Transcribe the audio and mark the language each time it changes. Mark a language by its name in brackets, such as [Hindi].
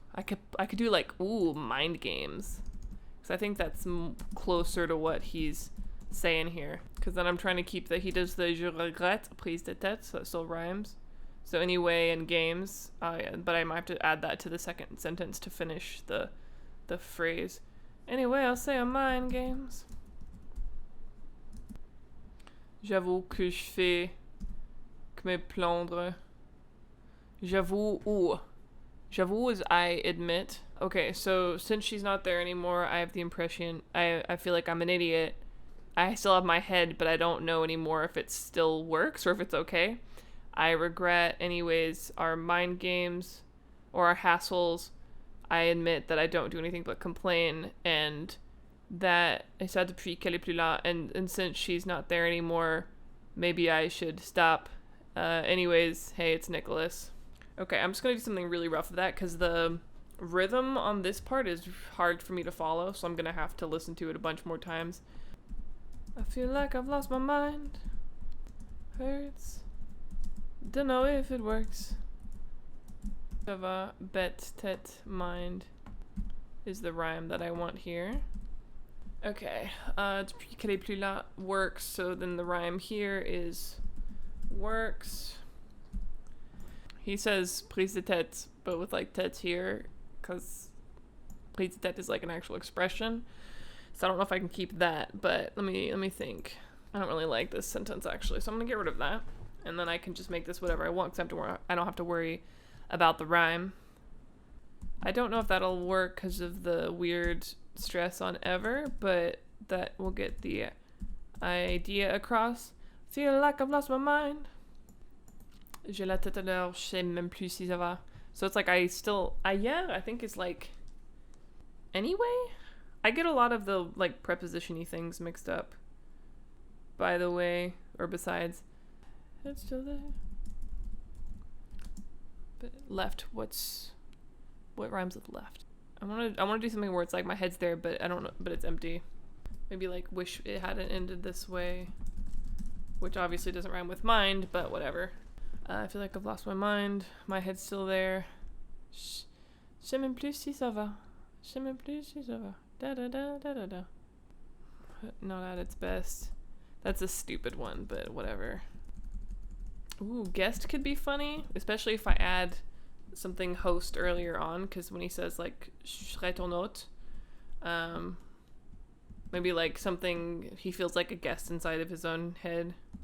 [English] I could do like mind games, because I think that's closer to what he's saying here. Because then I'm trying to keep that he does the [French] je regrette prise de tête, [English] so it still rhymes. So anyway, in games, but I might have to add that to the second sentence to finish the phrase. Anyway, I'll say on mind games. [French] J'avoue que je fais que me plaindre. J'avoue. J'avoue [English] is I admit. Okay, so since she's not there anymore, I have the impression, I feel like I'm an idiot. I still have my head, but I don't know anymore if it still works or if it's okay. I regret anyways our mind games or our hassles. I admit that I don't do anything but complain, and that [French] ça depuis qu'elle est plus là, [English] and since she's not there anymore, maybe I should stop. Anyways, hey, it's Nicholas. Okay, I'm just gonna do something really rough with that because the rhythm on this part is hard for me to follow, so I'm gonna have to listen to it a bunch more times. I feel like I've lost my mind. Hurts. Don't know if it works. Ça va, bête, tête, mind is the rhyme that I want here. Okay, [French] depuis qu'elle est plus là [English] works, so then the rhyme here is works. He says [French] prise de tête, [English] but with like tête here, because prise de tête is like an actual expression. So I don't know if I can keep that, but let me think. I don't really like this sentence actually, so I'm gonna get rid of that. And then I can just make this whatever I want, because I don't have to worry about the rhyme. I don't know if that'll work because of the weird stress on ever, but that will get the idea across. Feel like I've lost my mind. [French] J'ai la tête à l'heure, je sais même plus si ça va. [English] So it's like I think it's like anyway. I get a lot of the like preposition-y things mixed up. By the way, or besides. It's still there. But left, what rhymes with left? I wanna do something where it's like my head's there, but I don't know, but it's empty. Maybe like wish it hadn't ended this way, which obviously doesn't rhyme with mind, but whatever. I feel like I've lost my mind. My head's still there. [French] Je sais même plus si ça va. Je sais même plus si ça va. [English] Da da da da da da. Not at its best. That's a stupid one, but whatever. Ooh, guest could be funny, especially if I add something host earlier on, because when he says like [French] serai ton hôte, [English] maybe like something he feels like a guest inside of his own head.